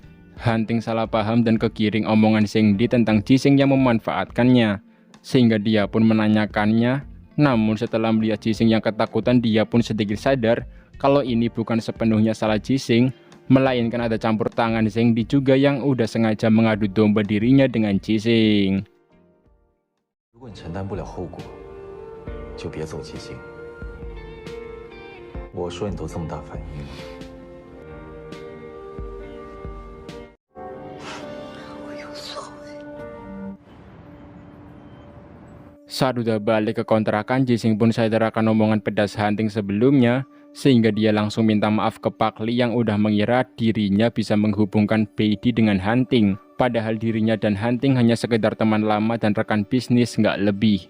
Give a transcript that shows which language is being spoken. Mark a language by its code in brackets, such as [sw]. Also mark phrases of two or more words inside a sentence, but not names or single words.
[id] Hunting salah paham dan kegiring omongan Zheng Di tentang Jising yang memanfaatkannya, sehingga dia pun menanyakannya. Namun setelah melihat Jising yang ketakutan, dia pun sedikit sadar kalau ini bukan sepenuhnya salah Jising, melainkan ada campur tangan Zheng Di juga yang udah sengaja mengadu domba dirinya dengan Jising. [zh] 如果你承担不了后果，就别走捷径。我说你都这么大反应了。我有错。 [id] Saat udah balik ke kontrakan, Jising pun sadar akan omongan pedas Hunting sebelumnya. sehingga dia langsung minta maaf ke Pak Lee yang udah mengira dirinya bisa menghubungkan Beidi dengan Hunting. Padahal dirinya dan Hunting hanya sekedar teman lama dan rekan bisnis, nggak lebih.